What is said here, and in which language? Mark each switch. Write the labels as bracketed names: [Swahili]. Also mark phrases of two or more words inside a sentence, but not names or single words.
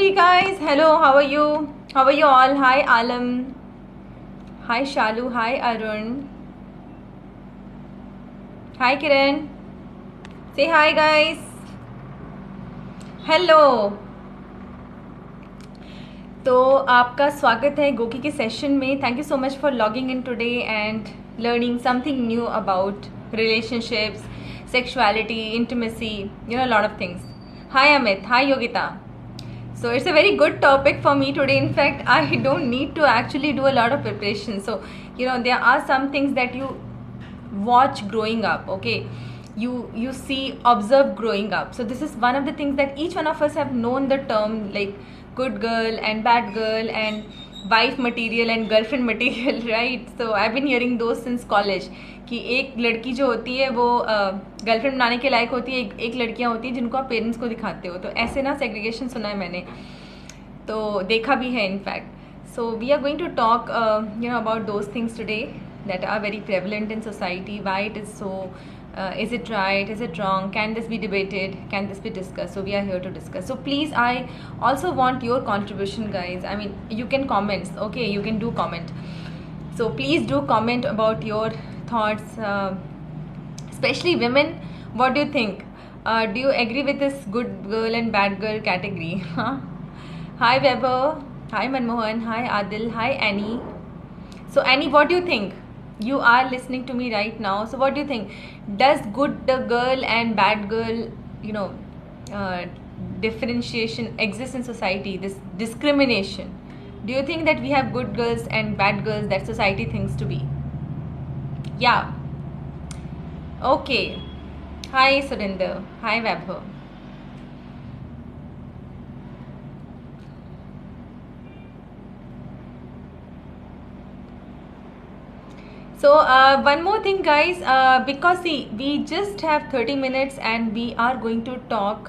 [English] guys, hello, how are you? How are you all? Hi Alam. Hi Shalu. Hi Arun. Hi Kiran. Say hi guys. Hello. [Hindi] तो आपका स्वागत है गोकी के सेशन में. [English] thank you so much for logging in today and learning something new about relationships, sexuality, intimacy, lot of things. Hi Amit. Hi Yogita. So it's a very good topic for me today. In fact, I don't need to actually do a lot of preparation. So, there are some things that you watch growing up, okay? You see, observe growing up. So this is one of the things that each one of us have known the term like good girl and bad girl and wife material and girlfriend material, right? So I've been hearing those since college [Hindi] कि एक लड़की जो होती है वो गर्लफ्रेंड बनाने के लायक होती है, एक लड़कियां होती हैं जिनको आप पेरेंट्स को दिखाते हो. तो ऐसे ना सेग्रीगेशन सुना है मैंने, तो देखा भी है इनफैक्ट. [English] so we are going to talk about those things today that are very prevalent in society, why it is so, is it right, is it wrong, can this be debated, can this be discussed? So we are here to discuss. So please, I also want your contribution guys. I mean, you can comment, okay, you can do comment. So please do comment about your thoughts, especially women. What do you think? Do you agree with this good girl and bad girl category? Hi Weber, hi Manmohan, hi Adil, hi Annie. So Annie, what do you think? You are listening to me right now. So what do you think? Does good girl and bad girl, differentiation exist in society? This discrimination. Do you think that we have good girls and bad girls that society thinks to be? Yeah. Okay. Hi Surinder. Hi Webber. So one more thing guys, because see, we just have 30 minutes and we are going to talk.